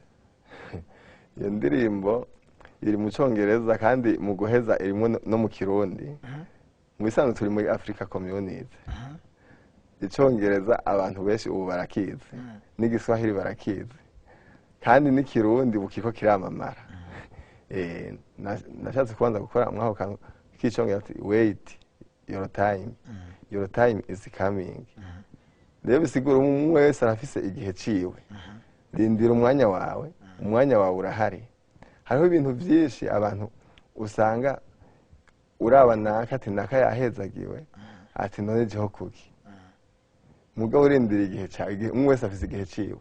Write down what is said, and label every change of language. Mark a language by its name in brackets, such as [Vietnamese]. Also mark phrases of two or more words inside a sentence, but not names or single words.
[Rundi] Iyo ndirimbo iri mu congereza kandi mu guheza irimo no mu kirundi mu bisanzwe turi muri Africa Community. Icongereza abantu benshi ubu barakizi n'igiswahili barakizi kandi n'ikirundi bukiko kiramamara. Nashatse kubanza gukora mwaho kantu k'icongereza ati [English] wait your time is coming. [Rundi] Rero bisigura umwe wese arafise igihe ciwe rindira umwanya wawe urahari. Hariho ibintu byinshi abantu usanga urabana ati naka yahezagiwe ati none jeho kuki mugabo urindira igihe cyawe umwe wese afise igihe ciwe.